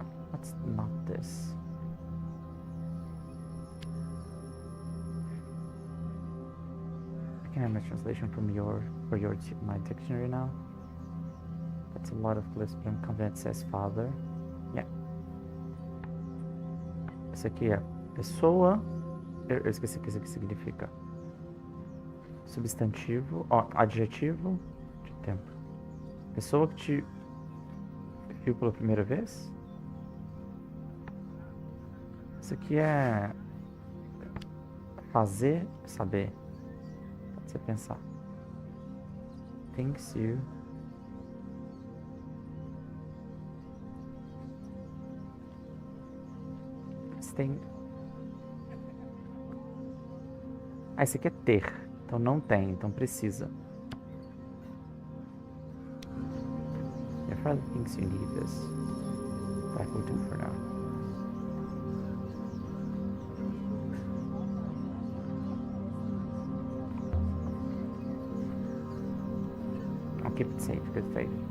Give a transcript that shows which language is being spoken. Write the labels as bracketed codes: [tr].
[en] What's not this? I can have a translation from my dictionary now. That's a lot of glyphs, but I'm confident it says father. Yeah. [pt] Isso aqui é pessoa. Eu esqueci o que isso aqui significa. Substantivo, ó, adjetivo de tempo. Pessoa que te viu pela primeira vez. Isso aqui é fazer, saber. Pode ser pensar. [en] Thinks you. [pt] tem... Ah, esse aqui é ter. Então não tem, então precisa. [en] Your father thinks you need this. That will do for now. I'll keep it safe, good faith.